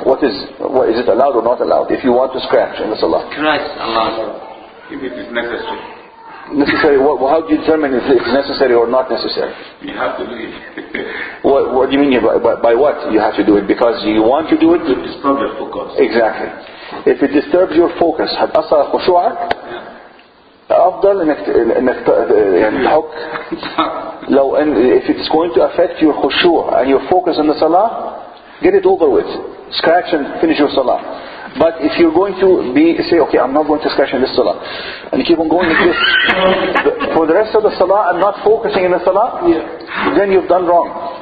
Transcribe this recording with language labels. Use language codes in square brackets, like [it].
[en] What is it allowed or not allowed? If you want to scratch in the salah. Scratch allowed. If it is necessary. Necessary? How do you determine if it's necessary or not necessary? You have to do it. What do you mean by what you have to do it? Because you want to do it? To disturb your focus. Exactly. If it disturbs your focus, [ar] هل أثر خشوعك؟ أفضل إنك تحك. [en] لو if it's going to affect your khushu' and your focus in the salah, get it over with. Scratch and finish your salah. But if you're going to say, okay, I'm not going to scratch in this salah, and you keep on going like this, for the rest of the salah, I'm not focusing in the salah, then you've done wrong.